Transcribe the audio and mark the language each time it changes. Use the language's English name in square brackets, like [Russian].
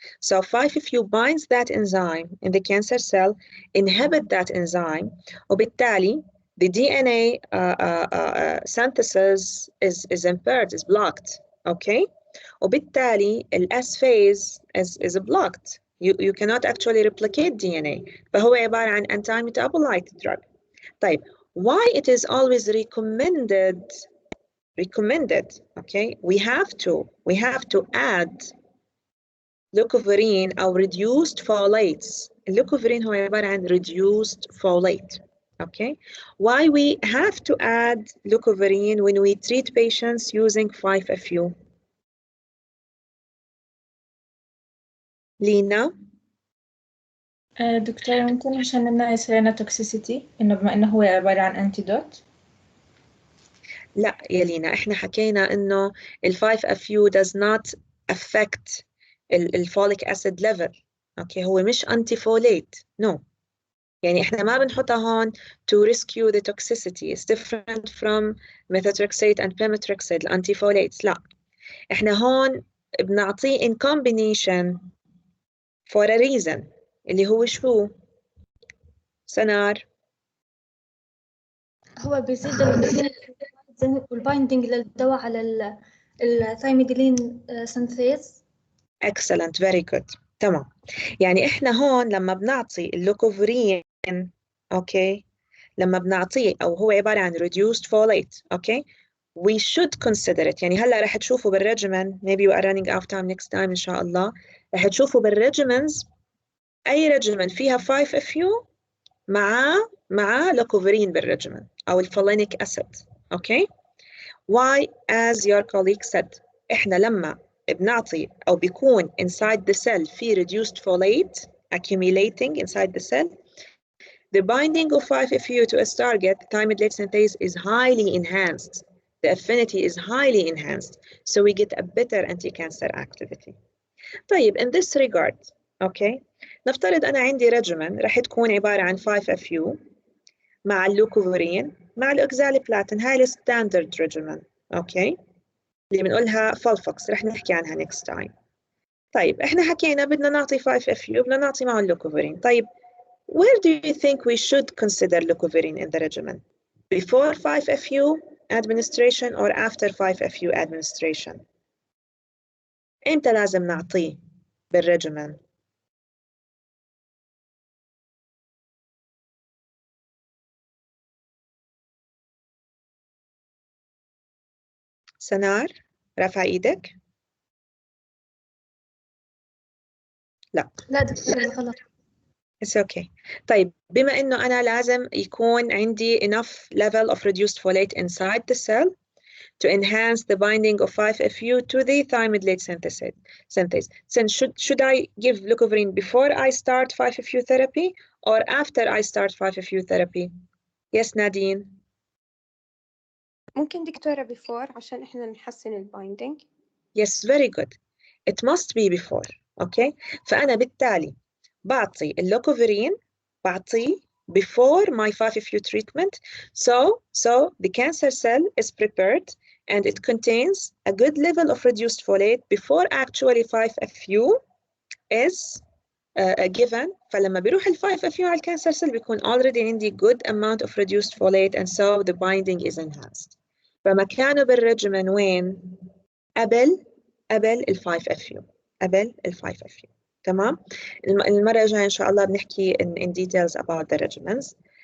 [English] So 5-FU binds that enzyme in the cancer cell, inhibit that enzyme, [Arabic] وبالتالي [English] the DNA synthesis is impaired, is blocked. Okay? [Arabic] وبالتالي ال [English] S phase is blocked. You cannot actually replicate DNA. [Arabic] فهو عبارة عن [English] anti-metabolite drug. [Arabic] طيب, [English] why it is always recommended, okay? We have to add leucovorin [Arabic] أو [English] reduced folates. [Arabic] اللوكوفيرين هو عبارة عن [English] reduced folate. Okay? Why we have to add leucovorin when we treat patients using 5-FU? [Arabic] لينا؟ دكتور ممكن عشان نمنع يصير توكسيسيتي إنه بما إنه هو عبارة عن أنتيدوت. لا يا لينا، احنا حكينا انه ال 5-FU [English] does not affect [Arabic] الفوليك acid level. اوكي، هو مش [English] anti folate. No. [Arabic] يعني احنا ما بنحطها هون [English] to rescue the toxicity. It's different from methotrexate and pemetrexate [Arabic] الانتي فوليتس. لا، احنا هون بنعطيه [English] in combination for a reason [Arabic] اللي هو شو؟ سنار. هو بيزيد البايندينج للدواء على الثايميديلين سينثيز. [English] Excellent, very good. [Arabic] تمام. يعني احنا هون لما بنعطي اللوكوفرين، اوكي، لما بنعطيه او هو عبارة عن [English] reduced folate، [Arabic] اوكي، [English] we should consider it. [Arabic] يعني هلا رح تشوفوا بالريجيمن، [English] maybe we are running out of time next time [Arabic] ان شاء الله، رح تشوفوا بالريجيمنز اي ريجيمن فيها 5-FU مع لوكوفرين بالريجيمن او الفولينيك اسيد. اوكي. [English] Why? As your colleague said, [Arabic] احنا لما بنعطي أو بيكون [English] inside the cell في reduced folate accumulating inside the cell, the binding of 5-FU to its target, thymidine late synthase, is highly enhanced. The affinity is highly enhanced, so we get a better anti-cancer activity. [Arabic] طيب, [English] in this regard, okay, [Arabic] نفترض أنا عندي regimen رح تكون عبارة عن 5-FU مع اللوكوفورين مع الأوكزاليبلاتين. هاي الستاندرد regimen, okay, اللي بنقولها فولفوكس، رح نحكي عنها [English] next time. [Arabic] طيب, إحنا حكينا بدنا نعطي 5-FU، بدنا نعطي معه اللوكوفورين. [English] طيب, where do you think we should consider leucovorin in the regimen? Before 5-FU administration or after 5-FU administration? [Arabic] إمتى لازم نعطيه بالريجيمن؟ سنار، رافعة إيدك؟ لا. لا دكتورة غلط. [English] It's okay. طيب, [Arabic] بما إنه أنا لازم يكون عندي [English] enough level of reduced folate inside the cell to enhance the binding of 5-FU to the thymidine late synthase. Then should I give leucovorin before I start 5-FU therapy or after I start 5-FU therapy? Yes, Nadine. [Arabic] ممكن دكتورة before عشان إحنا نحسن البايندينج. [English] Yes, very good. It must be before. Okay. [Arabic] فأنا بالتالي بعطي اللوكوفورين بعطيه [English] before my 5-FU treatment. So the cancer cell is prepared and it contains a good level of reduced folate before actually 5-FU is given. [Arabic] فلما بيروح ال 5-FU على الكانسر [English] cell [Arabic] بيكون [English] already [Arabic] عندي [English] good amount of reduced folate and so the binding is enhanced. [Arabic] فمكانه بالريجيمن وين؟ قبل ال 5-FU. قبل ال 5-FU. تمام؟ المرة الجاية إن شاء الله بنحكي [English] in details about the regimens.